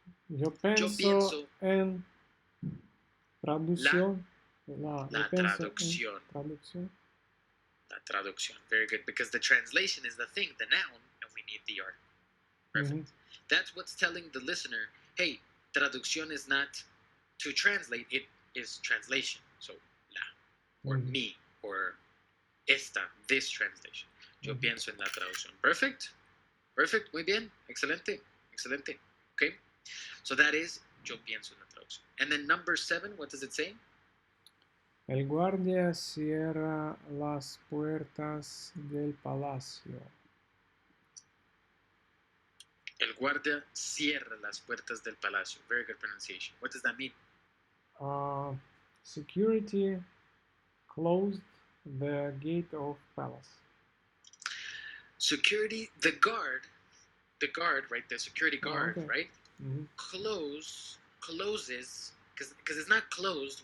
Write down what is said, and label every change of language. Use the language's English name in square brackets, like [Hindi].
[Spanish] yo pienso en traducción. La traducción. La traducción. [English] Very good. Because the translation is the thing, the noun, and we need the article. Perfect. That's what's telling the listener, hey, traducción is not to translate, it is translation. So, la, or mi, or esta, this translation. [Spanish] Yo pienso en la traducción. [English] Perfect. Perfect. [Spanish] Muy bien. Excelente. Excelente. Okay. [English] So that is [Spanish] yo pienso en la traducción. [English] And then number 7, what does it say? [Spanish] El guardia cierra las puertas del palacio. El guardia cierra las puertas del palacio. [English] Very good pronunciation. What does that mean? Security closed the gate of palace. Security, the guard, right? The security guard, right? Closes, because it's not closed.